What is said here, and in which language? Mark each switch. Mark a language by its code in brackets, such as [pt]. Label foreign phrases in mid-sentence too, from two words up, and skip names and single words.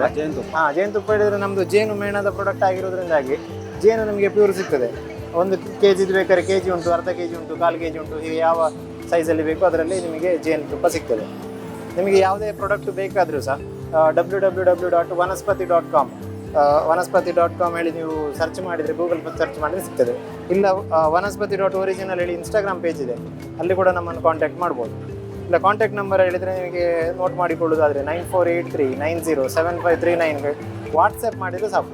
[kn] ಜೇನುತುಪ್ಪ. ಜೇನುತುಪ್ಪ ಹೇಳಿದರೆ ನಮ್ಮದು ಜೇನು ಮೇಣದ ಪ್ರಾಡಕ್ಟ್ ಆಗಿರೋದ್ರಿಂದಾಗಿ ಜೇನು ನಮಗೆ ಪ್ಯೂರ್ ಸಿಗ್ತದೆ. 1 kg ಬೇಕಾದ್ರೆ kg ಉಂಟು, ಅರ್ಧ kg ಉಂಟು, 1/4 kg ಉಂಟು. ಹೀಗೆ ಯಾವ ಸೈಜಲ್ಲಿ ಬೇಕು ಅದರಲ್ಲಿ ನಿಮಗೆ ಜೇನುತುಪ್ಪ ಸಿಗ್ತದೆ. ನಿಮಗೆ ಯಾವುದೇ ಪ್ರಾಡಕ್ಟ್ ಬೇಕಾದರೂ ಸಹ www.vanaspati.com vanaspati.com ಹೇಳಿ ನೀವು ಸರ್ಚ್ ಮಾಡಿದರೆ, ಗೂಗಲ್ ಸರ್ಚ್ ಮಾಡಿದರೆ ಸಿಗ್ತದೆ. ಇಲ್ಲ vanaspati.original ಹೇಳಿ ಇನ್ಸ್ಟಾಗ್ರಾಮ್ ಪೇಜ್ ಇದೆ, ಅಲ್ಲಿ ಕೂಡ ನಮ್ಮನ್ನು ಕಾಂಟ್ಯಾಕ್ಟ್ ಮಾಡ್ಬೋದು. ಇಲ್ಲ [en] contact number [kn] ಹೇಳಿದರೆ ನಿಮಗೆ ನೋಟ್ ಮಾಡಿಕೊಳ್ಳೋದಾದರೆ 9483907539 ವಾಟ್ಸಪ್ ಮಾಡಿದರೆ ಸಾಕು.